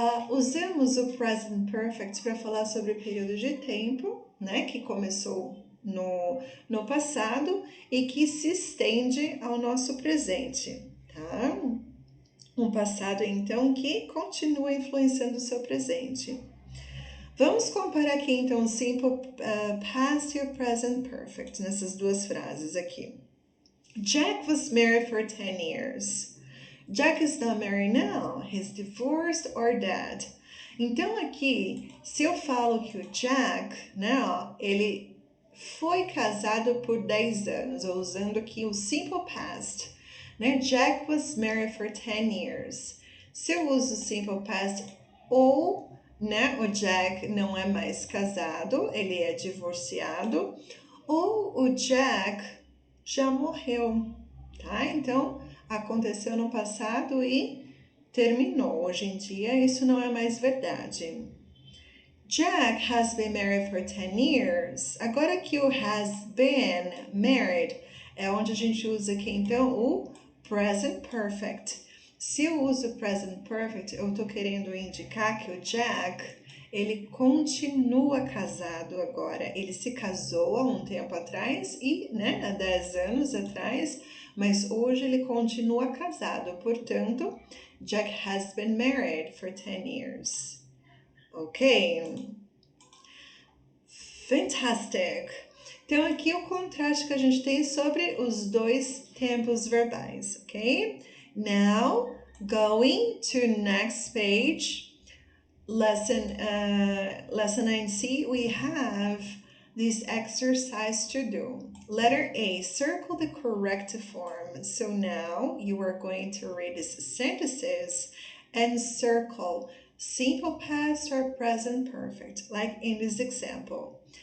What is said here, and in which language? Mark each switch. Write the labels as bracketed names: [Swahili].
[Portuguese] Usamos o present perfect para falar sobre o período de tempo, né, que começou no passado e que se estende ao nosso presente, tá? Um passado, então, que continua influenciando o seu presente. Vamos comparar aqui, então, o simple past e o present perfect nessas duas frases aqui. [English] Jack was married for 10 years. Jack is not married now. He's divorced or dead. [Portuguese] Então aqui, se eu falo que o Jack, né, ó, ele foi casado por 10 anos, usando aqui o simple past, né? [English] Jack was married for 10 years. [Portuguese] Se eu uso o simple past ou, né, o Jack não é mais casado, ele é divorciado, ou o Jack já morreu, tá? Então, aconteceu no passado e terminou. Hoje em dia, isso não é mais verdade. [English] Jack has been married for 10 years. [Portuguese] Agora que o has been married é onde a gente usa aqui, então, o present perfect. Se eu uso present perfect, eu estou querendo indicar que o Jack, ele continua casado agora. Ele se casou há um tempo atrás e, né, há 10 anos atrás, mas hoje ele continua casado. [English] Portanto, Jack has been married for 10 years. Ok? Fantastic! [Portuguese] Então, aqui o contraste que a gente tem sobre os dois tempos verbais, ok? [English] Now, going to next page, lesson 9C, we have this exercise to do. Letter A, circle the correct form. So now you are going to read these sentences and circle simple past or present perfect, like in this example.